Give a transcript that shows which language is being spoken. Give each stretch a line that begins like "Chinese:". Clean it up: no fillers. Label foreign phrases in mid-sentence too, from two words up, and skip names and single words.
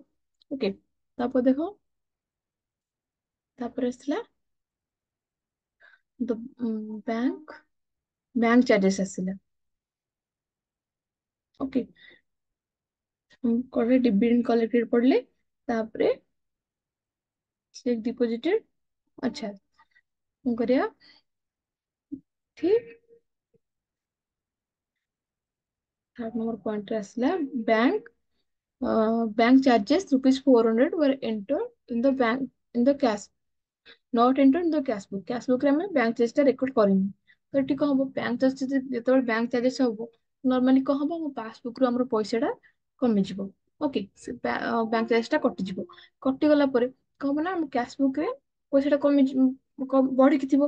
Odia: ଓକେ, ତାପରେ ଦେଖ, ତାପରେ ଆସିଲା
English: bank bank charges
Odia: ଆସିଲା। ଓକେ, କଲେ
English: dividend collected
Odia: ପଡିଲେ, ତାପରେ
English: cheque deposited.
Odia: अच्छा, କଣ କରିବା, ଠିକ
English: third number point
Odia: ଆସିଲା,
English: bank charges ₹400 were entered in the bank in the cash not entered in the cash book। cash book
Odia: ରେ ଆମେ
English: bank charge
Odia: ଟା ରେକର୍ଡ କରିନି। ତ ଏଠି କଣ ହବ,
English: bank charge
Odia: ଯେତେବେଳେ
English: bank charges
Odia: ହବ, ନର୍ମାଲି କଣ ହବ, ଆମ ପାସବୁକ୍ ରୁ ଆମର ପଇସା ଟା କମିଯିବ। ଓକେ,
English: bank charge
Odia: ଟା କଟିଯିବ। କଟିଗଲା ପରେ କଣ ହବ ନା, ଆମ
English: cash book
Odia: ରେ ପଇସା ଟା ବଢିକି ଥିବ।